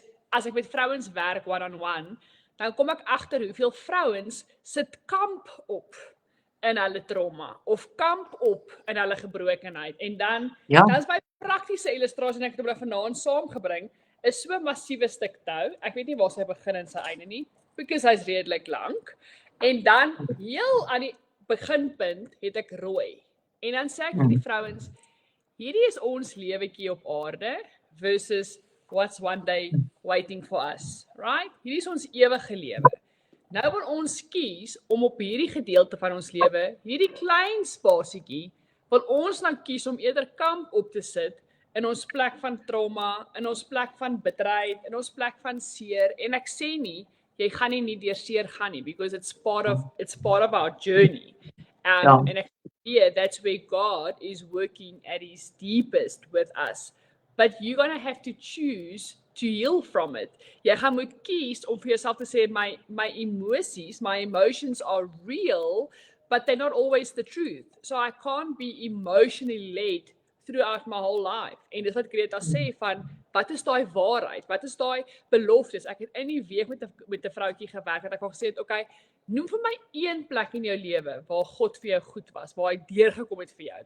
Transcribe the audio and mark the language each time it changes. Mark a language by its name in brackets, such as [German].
[Afrikaans] as ek met vrouens werk one-on-one, dan kom ek agter hoeveel vrouens sit kamp op in hulle trauma of kamp op in hulle gebrokenheid en dan is my praktiese illustrasie en ek het hom vanaand saamgebring is so 'n massiewe stuk tou. Ek weet nie waar sy begin en sy einde nie, because hy's redelik lank. En dan heel aan die beginpunt het ek rooi. En dan sê ek vir die vrouens, hierdie is ons lewetjie op aarde versus [English] what's one day waiting for us, right? [Afrikaans] Hierdie is ons ewige lewe. Nou wil ons kies om op hierdie gedeelte van ons lewe, hierdie klein spasietjie, wil ons nou kies om eerder kamp op te sit in ons plek van trauma, in ons plek van bitterheid, in ons plek van seer. En ek sê nie, jy gaan nie deur seer gaan nie, [English] because it's part of our journey. And [Afrikaans] ek sê, [English] that's where God is working at his deepest with us. But you're going to have to choose to heal from it. [Afrikaans] Jy gaan moet kies om vir jouself te sê, [English] my emotions are real, but they're not always the truth. So I can't be emotionally led throughout my whole life. [Afrikaans] En dis wat Greta sê van, wat is daai waarheid? Wat is daai beloftes? Ek het in die week met 'n vroutjie gewerk wat ek al gesê het, okay, noem vir my een plek in jou lewe waar God vir jou goed was, waar hy deurgekom het vir jou.